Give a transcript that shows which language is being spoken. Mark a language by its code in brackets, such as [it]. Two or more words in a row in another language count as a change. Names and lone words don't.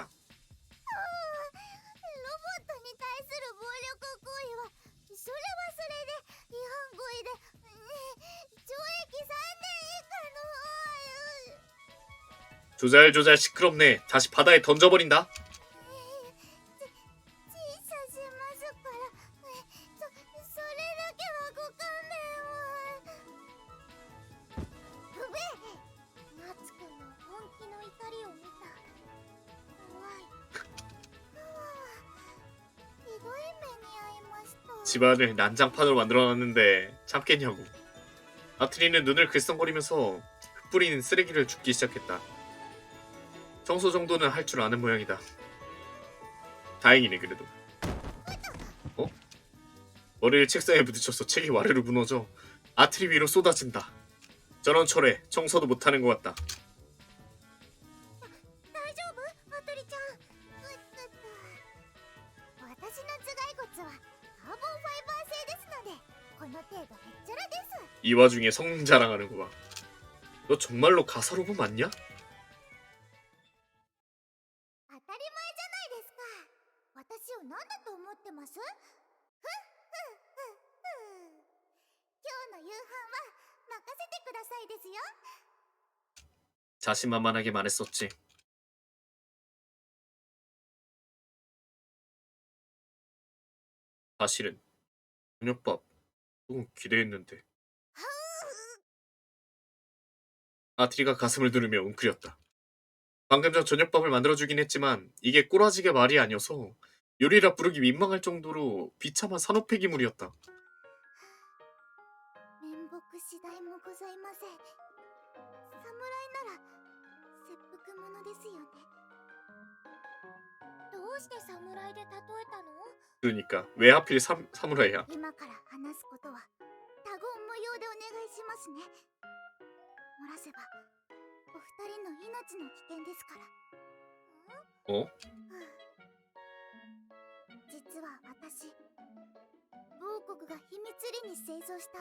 [ja] ロボットに対する暴力行為はそれはそれで違反行為で、懲役3年以下の。 [ko] 조잘조잘 시끄럽네. 다시 바다에 던져버린다. [ja] 小さしますから、それだけはご勘弁を。うべ、夏くんの本気の怒りを見た。怖い。ひどい目に遭いました。 [ko] 집안을 난장판으로 만들어놨는데 참겠냐고. 아트리는 눈을 글썽거리면서 흩뿌리는 쓰레기를 줍기 시작했다. 청소 정도는 할 줄 아는 모양이다. 다행이네 그래도. 어? 머리를 책상에 부딪혀서 책이 와르르 무너져 아트리 위로 쏟아진다. 저런 철에 청소도 못하는 것 같다. [ja] 大丈夫アトリちゃん。私の頭蓋骨はカーボンファイバー製ですので、この程度へっちゃらです。 [ko] 이 와중에 성능 자랑하는 거 봐. 너 정말로 가사로봇 맞냐? [ja] 当たり前じゃないですか。私を何だと思ってます？ふんふんふんふん。今日の夕飯は任せてくださいですよ。 [ko] 자신만만하게 말했었지. 사실은 저녁밥 조금 기대했는데. 아트리가 가슴을 누르며 웅크렸다. 방금 전 저녁밥을 만들어주긴 했지만 이게 꼬라지게 말이 아니어서 요리라 부르기 민망할 정도로 비참한 산업폐기물이었다. [ja] 面目次第もございません。侍なら切腹者ですよね。どうして侍で例えたの？ [ko] 그러니까 왜 하필 사무라이야? [ja] 今から話すことは他言無用でお願いしますね。漏らせばお二人の命の危険ですから。 [ko] 어? [ja] 実は私、某国が秘密裏に製造した